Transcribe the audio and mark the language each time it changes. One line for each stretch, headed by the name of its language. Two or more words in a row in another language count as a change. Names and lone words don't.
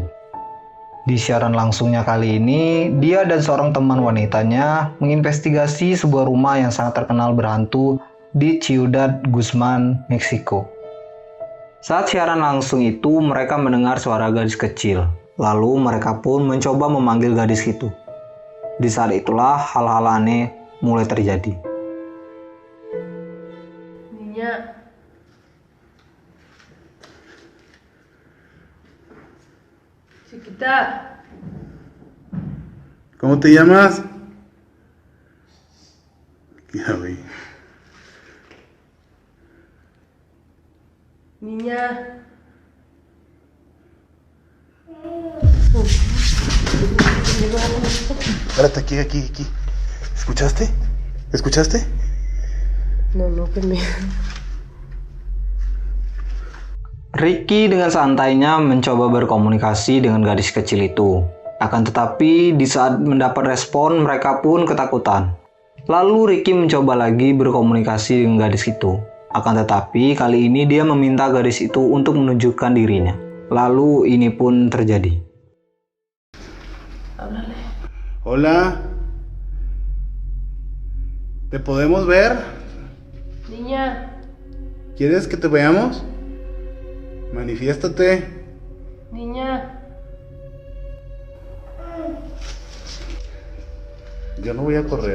Indonesian: Di siaran langsungnya kali ini, dia dan seorang teman wanitanya menginvestigasi sebuah rumah yang sangat terkenal berhantu di Ciudad Guzman, Meksiko. Saat siaran langsung itu, mereka mendengar suara gadis kecil. Lalu mereka pun mencoba memanggil gadis itu. Di saat itulah hal-hal aneh mulai terjadi.
Spanish: Niña. Chiquita. ¿Cómo te llamas? Ya vi. Niña. Espérate, aquí. ¿Escuchaste? ¿Escuchaste? No, que me...
Indonesian: Ricky dengan santainya mencoba berkomunikasi dengan gadis kecil itu. Akan tetapi, di saat mendapat respon, mereka pun ketakutan. Lalu Ricky mencoba lagi berkomunikasi dengan gadis itu. Akan tetapi, kali ini dia meminta gadis itu untuk menunjukkan dirinya. Lalu ini pun terjadi.
Spanish: Háblale. Hola. ¿Te podemos ver? Niña. ¿Quieres que te veamos? Manifiéstate. Niña. Yo no voy a correr.